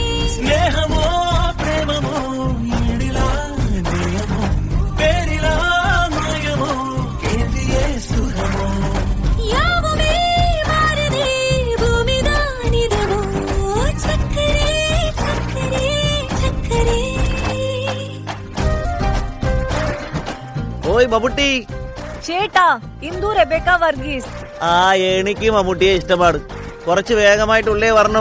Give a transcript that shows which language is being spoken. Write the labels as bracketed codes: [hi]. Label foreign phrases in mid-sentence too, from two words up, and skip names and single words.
[ta] ஸ்நேகமோ பிரேமமோ ஈடிலா நேயமோ பேரிலா மாயமோ கேந்தியே சுகமோ யாவுமே மாறுதே பூமிதான் இதுவோ சக்கரே சக்கரே சக்கரே [ml] ഓയ് മമ്മൂട്ടി ചേട്ടാ ഇന്ദു റെബേക്ക വർഗീസ് ആ എനിക്ക് മമ്മൂട്ടിയെ ഇഷ്ടമാണ് കുറച്ച് വേഗമായിട്ടുള്ളേ വരണം